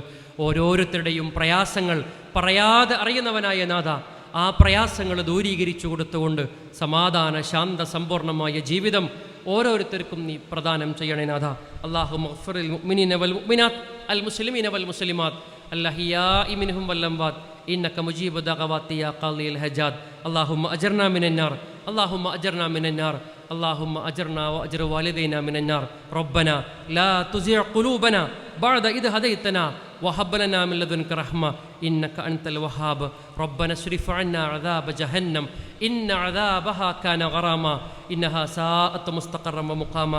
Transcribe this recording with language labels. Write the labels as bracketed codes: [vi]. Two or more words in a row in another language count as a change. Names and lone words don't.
[ml] ഓരോരുത്തരുടെയും പ്രയാസങ്ങൾ പറയാതെ അറിയുന്നവനായ നാഥ, ആ പ്രയാസങ്ങൾ ദൂരീകരിച്ചു കൊടുത്തുകൊണ്ട് സമാധാന ശാന്ത സമ്പൂർണമായ ജീവിതം ഓരോരുത്തർക്കും നീ പ്രദാനം ചെയ്യണേ നാഥ. [ar] اللهم اغفر للمؤمنين والمؤمنات المسلمين والمسلمات الأحياء منهم والأموات إنك مجيب الدعوات يا قاضي الحاجات. اللهم أجرنا من النار اللهم أجرنا من النار, اللهم أجرنا وأجر والدينا من النار. ربنا لا تزغ قلوبنا بعد إذ هديتنا وهب لنا من لدنك رحمة إنك أنت الوهاب. ربنا اصرف عنا عذاب جهنم إن عذابها كان غراما إنها ساءت مستقرا ومقاما.